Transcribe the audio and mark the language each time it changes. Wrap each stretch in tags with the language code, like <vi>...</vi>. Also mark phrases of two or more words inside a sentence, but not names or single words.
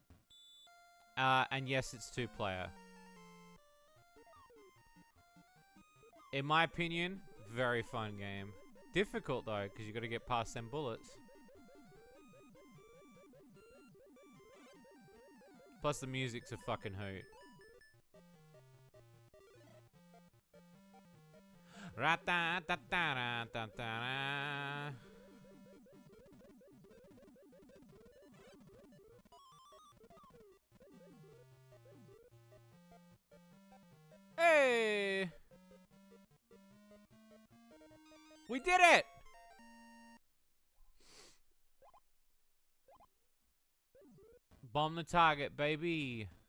<en>And yes, it's 2-player. In my opinion, very fun game. Difficult though, because you got to get past them bullets. Plus the music's a fucking hoot. Ra-ta-ta-ta-ra-ta-ta-ra. Hey! We did it! Bomb the target, baby.</en>